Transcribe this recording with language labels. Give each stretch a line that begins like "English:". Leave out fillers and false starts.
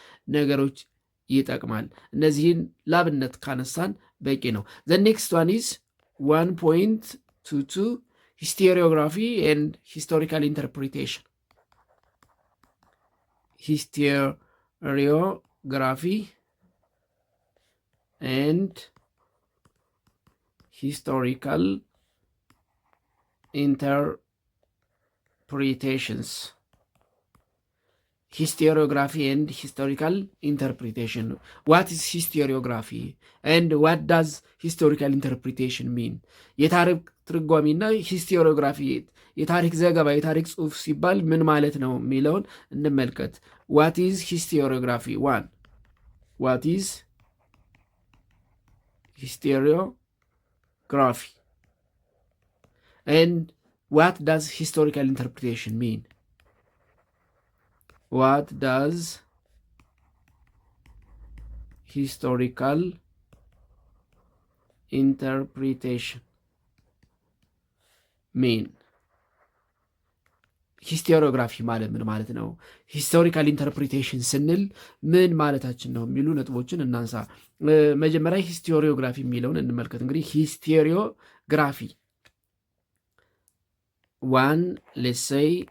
Amharic: ነገሮች ይጠቅማል። እነዚህን ላብነት ካነሳን በቂ ነው።
English: ዘ ኔክስት ዋን ኢዝ 1.22 ሂስቶሪዮግራፊ ኤንድ ሂስቶሪካል ኢንተርፕሪቴሽን። Historiography and historical interpretations. Historiography and historical interpretation. What is historiography and what does historical interpretation mean?
Amharic: የታሪክ ትርጓሜና ሂስቶሪዮግራፊ የታሪክ ዘገባ የታሪክ ጽሑፍ ሲባል ምን ማለት ነው የሚለውን እንመልከት።
English: What is historiography? 1. What is historiography? And what does historical interpretation mean? What does historical interpretation mean?
Amharic: ሂስቶሪዮግራፊ ማለት ምን ማለት ነው? ሂስቶሪካል ኢንተርፕሪቴሽን ስንል ምን ማለታችን ነው የሚሉ ነጥቦችን እናንሳ። መጀመሪያ ሂስቶሪዮግራፊ የሚለውን እንመልከት። እንግዲህ ሂስቶሪዮግራፊ
English: ዋን ሌትስ ሴይ